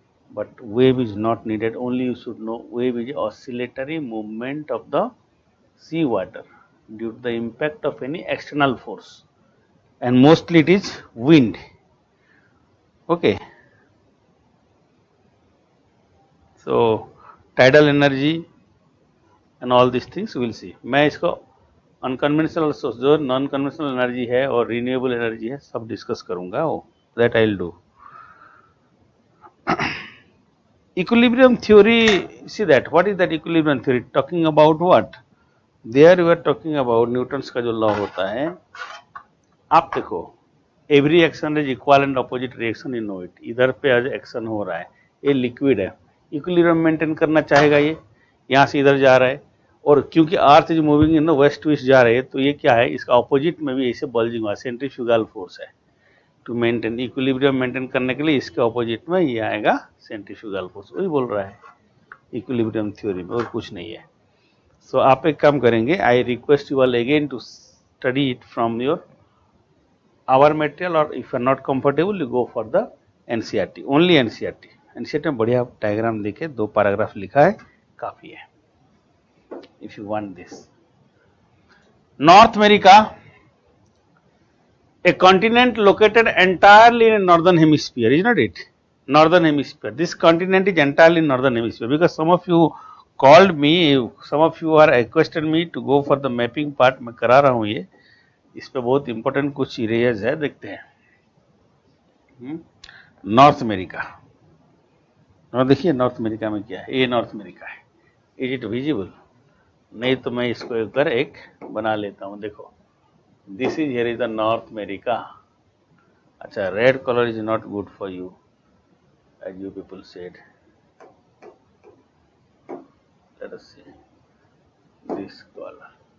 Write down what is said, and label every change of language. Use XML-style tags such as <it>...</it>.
<en>But wave is not needed. Only you should know wave is oscillatory movement of the sea water due to the impact of any external force, and mostly it is wind. Okay. So tidal energy and all these things we will see.</en> <hi>मैं इसको unconventional source जो non conventional energy है और renewable energy है सब discuss करूंगा वो,</hi> <en>That I will do. Equilibrium theory, see that, what is that equilibrium theory? Talking about what? There we are talking about Newton's</en> <hi>का जो लॉ होता है. आप देखो,</hi> <en>Every action is equal and opposite reaction, in know it.</en> <hi>इधर पे आज action हो रहा है, ये लिक्विड है, इक्विलिब्रियम मेंटेन करना चाहेगा, ये यहाँ से इधर जा रहा है, और क्योंकि</hi> <en>earth is moving in west to east</en> <hi>जा रहे हैं, तो ये क्या है, इसका अपोजिट में भी ऐसे बल्जिंग हुआ, सेंट्रीफ्यूगल फोर्स है। टू मेंटेन इक्विलिब्रियम मेंटेन करने के लिए इसके अपोजिट में ये आएगा सेंट्रीफ्यूगल फोर्स, वही बोल रहा है इक्विलिब्रियम थ्योरी में, और कुछ नहीं है। सो आप एक काम करेंगे,</hi> <en>I request you all again to study it from your our material, or if you are not comfortable you go for the NCERT, only NCERT।</en> <hi>NCERT में बढ़िया डायग्राम देके 2 पैराग्राफ लिखा है, काफी है।</hi> <en>if you want this, North America, a continent located entirely in northern hemisphere, is not it? Northern hemisphere, this continent is entirely in northern hemisphere, because some of you called me, some of you are requested me to go for the mapping part,</en> <hi>मैं करा रहा हूँ ये, इस पे बहुत important कुछ areas है, देखते हैं। नॉर्थ अमेरिका, और देखिए नॉर्थ अमेरिका में क्या है, ये नॉर्थ अमेरिका है,</hi> <en>Is it visible?</en> <hi>नहीं तो मैं इसको एक बार एक बना लेता हूँ, देखो</hi> <en>This is here is the North America. अच्छा, red colour is not good for you as you people said, let us see this colour.</en>